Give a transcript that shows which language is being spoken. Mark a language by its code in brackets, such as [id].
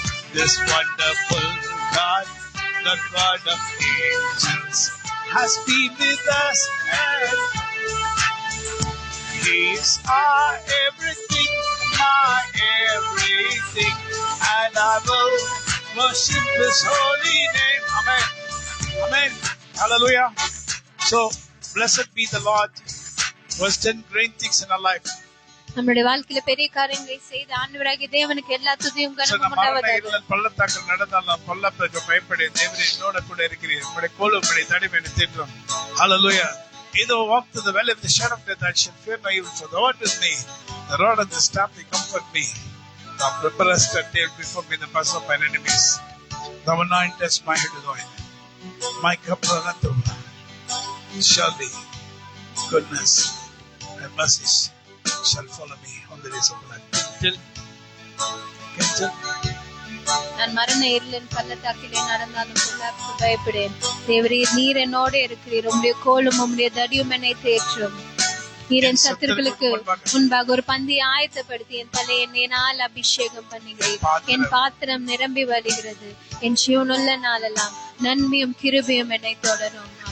[en] This wonderful God, the God of angels, has been with us, and He is our everything, my everything, and I will worship His holy name. Amen. Amen. Hallelujah. So, blessed be the Lord who has done great things in our life. [ta] நம்முடைய வாழ்க்கையில பெரிய காரியங்களை செய்த ஆண்டவராகிய தேவனுக்கு எல்லா துதியும் கனமும் உண்டாவதாக. பள்ளத்தாக்கில் நடந்தாலும் பள்ளத்தாக்கு பயப்பட தேவனே என்னோட கூட இருக்கிறீர். உம்முடைய கோலும் உம்முடைய தடியும் என்னை தேற்றும். [en] Hallelujah. Either walk through the valley of the shadow of death, I shall fear no evil, for the Lord is with me. The rod and the staff they comfort me. Thou preparest a table before me in the presence of mine enemies. Thou anointest my head with oil. My cup runneth over. Surely goodness and mercy shall follow me all the days of my life. [ta] நான் மரண இருளின் பள்ளத்தாக்கிலே நடந்தாலும் பொல்லாப்புக்கு பயப்படேன். தேவரீர் நீர் என்னோடு இருக்கிறீர். உம்முடைய கோலும் உம்முடைய தடியும் என்னை தேற்றும். நீர் என் சத்துருக்களுக்கு முன்பாக ஒரு பந்தியை ஆயத்தப்படுத்தி என் தலையை எண்ணெயினால் அபிஷேகம் பண்ணுகிறீர். என் பாத்திரம் நிரம்பி வருகிறது. என் ஜீவனுள்ள நாளெல்லாம் நன்மையும் கிருபையும் என்னை தொடரும்.